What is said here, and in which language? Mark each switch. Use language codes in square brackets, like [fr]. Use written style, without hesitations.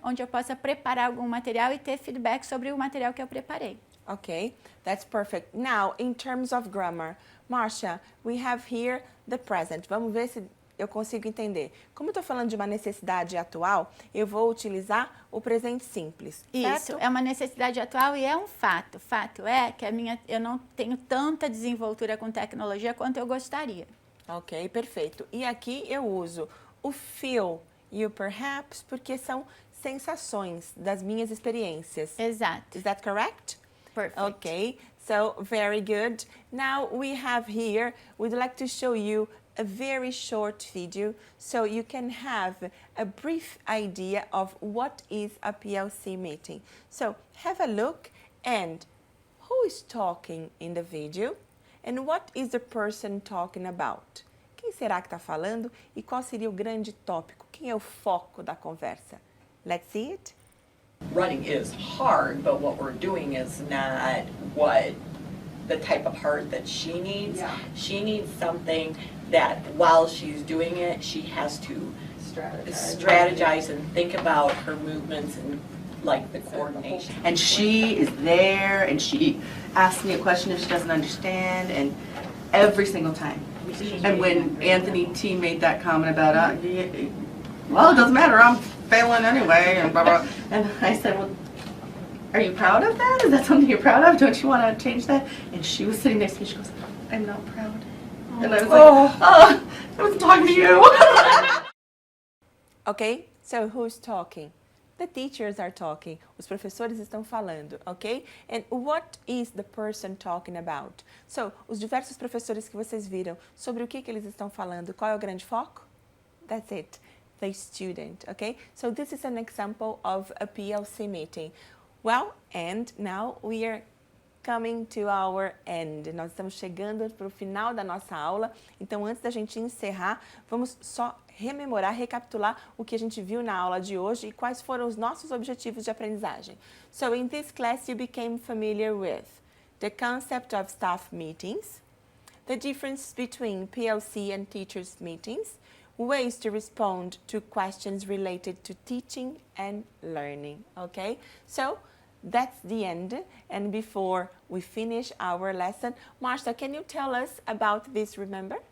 [pt] Onde eu possa preparar algum material e ter feedback sobre o material que eu preparei. [en] Okay, that's perfect. Now, in terms of grammar, Marcia, we have here the present. [pt] Vamos ver se eu consigo entender. Como eu estou falando de uma necessidade atual, eu vou utilizar o presente simples, Isso, certo? é uma necessidade atual e é um fato. Fato é que eu não tenho tanta desenvoltura com tecnologia quanto eu gostaria. Ok, perfeito. E aqui eu uso o feel e o perhaps porque são sensações das minhas experiências. Exato. [en] Is that correct? Perfect. Okay, so very good. Now we have here, we'd like to show you a very short video so you can have a brief idea of what is a PLC meeting. So have a look and who is talking in the video and what is the person talking about? Quem será que está falando e qual seria o grande tópico? Quem é o foco da conversa? Let's see it. Running is hard, but what we're doing is not what the type of heart that she needs. Yeah. She needs something that while she's doing it, she has to strategize and think about her movements and like the coordination. And she is there, and she asks me a question if she doesn't understand, and every single time. And when Anthony T made that comment about, well, it doesn't matter, I'm failing anyway, and blah, blah. And I said, well, are you proud of that? Is that something you're proud of? Don't you want to change that? And she was sitting next to me, she goes, I'm not proud. And I was like, oh, I wasn't talking to you. Okay, so who's talking? The teachers are talking. [pt] Os professores estão falando, ok? [en] And what is the person talking about? [pt] So, os diversos professores que vocês viram, sobre o que eles estão falando? Qual é o grande foco? [en] That's it, the student, okay? So this is an example of a PLC meeting. Well, and now we are coming to our end. [pt] Nós estamos chegando para o final da nossa aula. Então, antes da gente encerrar, vamos só rememorar, recapitular o que a gente viu na aula de hoje e quais foram os nossos objetivos de aprendizagem. [en] So, in this class, you became familiar with the concept of staff meetings, the difference between PLC and teachers' meetings, ways to respond to questions related to teaching and learning, okay? So, that's the end. And before we finish our lesson, Marcia, can you tell us about this, remember?